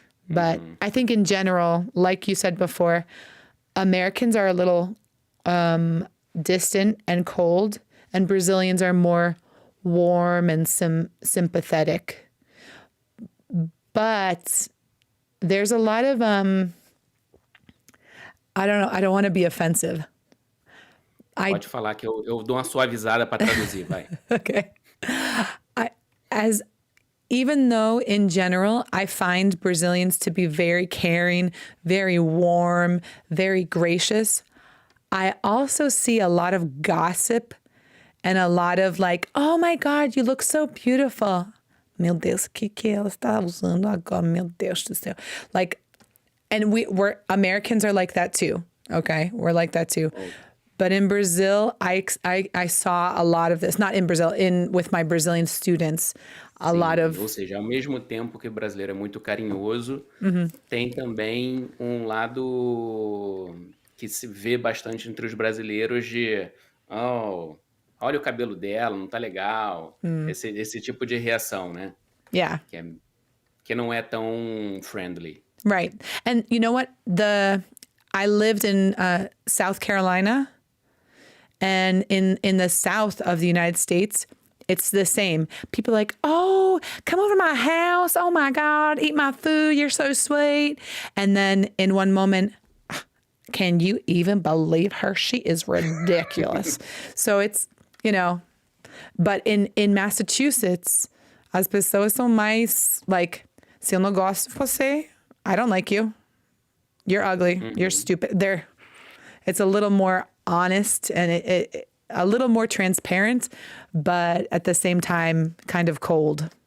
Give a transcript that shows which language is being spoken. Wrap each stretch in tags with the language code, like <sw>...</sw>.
<en>But I think in general, like you said before, Americans are a little distant and cold, and Brazilians are more warm and sympathetic. But there's a lot of... I don't know. I don't want to be offensive.</en> <pt>Pode falar que eu dou uma suavizada para traduzir, vai.</pt> <en>Okay. Even though in general, I find Brazilians to be very caring, very warm, very gracious, I also see a lot of gossip and a lot of like, oh my God, you look so beautiful.</en> <pt>Meu Deus, o que ela está usando agora? Meu Deus do céu.</pt> <en>Like, and we're Americans are like that too. Okay, we're like that too. Oh. But in Brazil, I saw a lot of this. Not in Brazil, with my Brazilian students, a lot of.</en> <pt>Ou seja, ao mesmo tempo que o brasileiro é muito carinhoso, tem também um lado que se vê bastante entre os brasileiros de, olha o cabelo dela, não tá legal. Esse tipo de reação, né?</pt> <en>Yeah.</en> <pt>Que não é tão friendly.</pt> <en>Right. And you know what? I lived in South Carolina, and in the south of the United States, It's the same. People are like, oh, come over to my house. Oh my God, eat my food. You're so sweet. And then in one moment, can you even believe her? She is ridiculous. So it's, but in Massachusetts,</en> <pt>as pessoas são mais</pt> <en>like,</en> <pt>se eu não gosto de você,</pt> <en>I don't like you. You're ugly. You're stupid. It's a little more honest and it a little more transparent, but at the same time, kind of cold.</en>